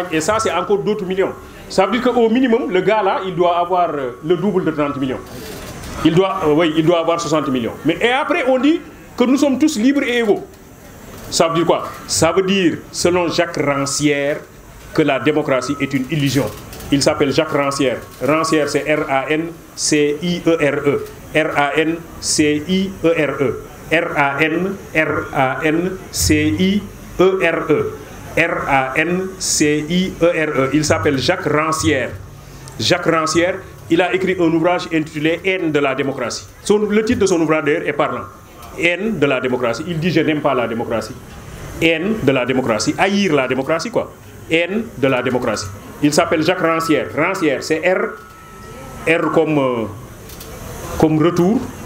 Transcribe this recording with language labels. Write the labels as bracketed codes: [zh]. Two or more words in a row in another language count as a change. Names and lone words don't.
[fr] Et ça, c'est encore d'autres millions. Ça veut dire qu'au minimum, le gars là, il doit avoir le double de 30 millions. Il doit avoir 60 millions. Et après, on dit que nous sommes tous libres et égaux. Ça veut dire quoi? Ça veut dire, selon Jacques Rancière, que la démocratie est une illusion. Il s'appelle Jacques Rancière. Rancière, c'est R-A-N-C-I-E-R-E. R-A-N-C-I-E-R-E. R-A-N-C-I-E-R-E. R-A-N-C-I-E-R-E. Il s'appelle Jacques Rancière. Jacques Rancière, il a écrit un ouvrage intitulé Haine de la démocratie. Le titre de son ouvrage d'ailleurs est parlant. Haine de la démocratie. Il dit je n'aime pas la démocratie. Haine de la démocratie. Haïr la démocratie quoi. Haine de la démocratie. Il s'appelle Jacques Rancière. Rancière, c'est R comme retour.